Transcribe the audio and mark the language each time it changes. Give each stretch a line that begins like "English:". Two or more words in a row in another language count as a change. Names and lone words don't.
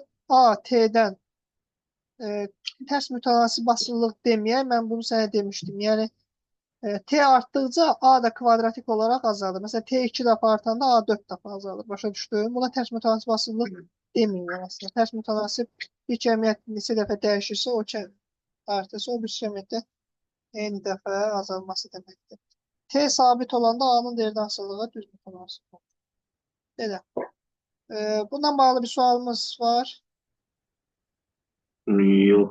Turkish: A T'den ters mütenasip asıllılık demeye ben bunu sana demiştim. Yani T arttıkça A da kvadratik olarak azalır. Mesela T 2 defa artanda A 4 defa azalır. Başa düştüğüm. Buna ters mütenasip asıllılık demiyor aslında.
Azerbaijani: Ters mütenasip bir cəmiyyət neçə dəfə dəyişirsə o artırsa o bir cəmiyyətdə eyni dəfə azalması deməkdir.
Turkish: T sabit olanda A'nın değerden asıllığı düz mütenasip olur.
Azerbaijani: Belə. Bundan bağlı bir sualımız var.
Turkish: Yok.